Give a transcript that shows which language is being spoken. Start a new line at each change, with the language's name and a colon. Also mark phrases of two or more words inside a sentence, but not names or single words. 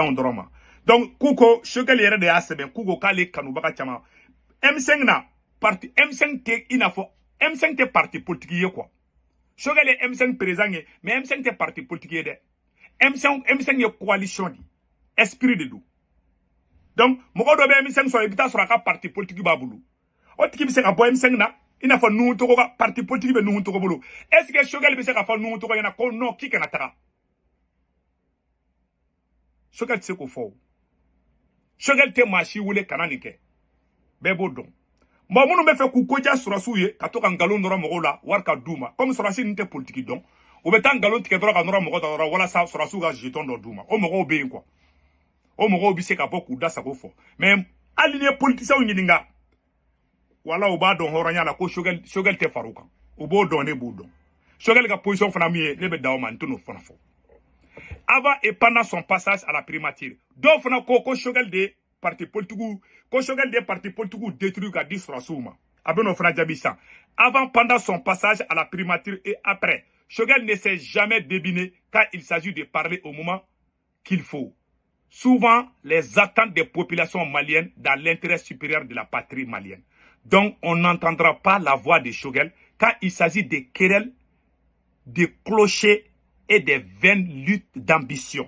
Bambara: dan o dɔrɔn ma donc k'u ko Choguel yɛrɛ de y'a sɛbɛn k'u ko k'ale kanubaga caman M5 na parti M5 tɛ i n'a fɔ M5 tɛ
French: parti politique
Bambara: ye quoi Choguel ye M5 président ye mais M5 tɛ
French: parti politique
Bambara: ye dɛ M5 ye
French: coalition de esprit de
Bambara: do donc mɔgɔ dɔ bɛ M5 sɔrɔ i bɛ taa sɔrɔ a ka
French: parti politique
Bambara: b'a bolo o tigi bɛ se ka bɔ M5 na i n'a fɔ Nuhu Togo ka
French: parti politique
Bambara: bɛ Nuhu Togo bolo
French: est ce que
Bambara: Choguel bɛ se ka fɔ Nuhu Togo ɲɛna ko non k'i kana taga Choguel tɛ se k'o fɔ o Choguel tɛ maa si wele kana nin kɛ bɛɛ b'o dɔn bon minnu bɛ fɛ k'u koja Sorasiw ye ka to ka nkalon nɔrɔ mɔgɔw la wari ka d'u ma comme Sorasi ninnu tɛ politique dɔn u bɛ taa nkalon tigɛ dɔrɔn ka nɔrɔ mɔgɔ dɔ dɔrɔn walasa Sorasiw ka jeton dɔ d'u ma o mɔgɔw bɛ yen quoi o mɔgɔw bɛ se ka bɔ k'u da sago fɔ mais hali ni ye politiciens ɲininka wala u b'a dɔn hɔrɔnya la ko Choguel tɛ far'u kan u b'o dɔn ne b'o dɔn Choguel ka position fana min ye ne bɛ da o ma n tɛ n'o fana fɔ
French: avant et pendant son passage à la primature
Bambara: dɔw fana ko Choguel de
French: parti politique
Bambara: ko Choguel de
French: parti politique détruit
Bambara: ka di Sorasiw ma a bɛ n'o fana jaabi sisan
French: avant pendant son passage à la primature et après Choguel ne s'est jamais débiné quand il s'agit de parler au moment qu'il faut souvent les attentes des populations maliennes dans l'intérêt supérieur de la patrie malienne. Donc, on n'entendra pas la voix de Choguel quand il s'agit de querelles, de clochers et de vaines luttes d'ambition.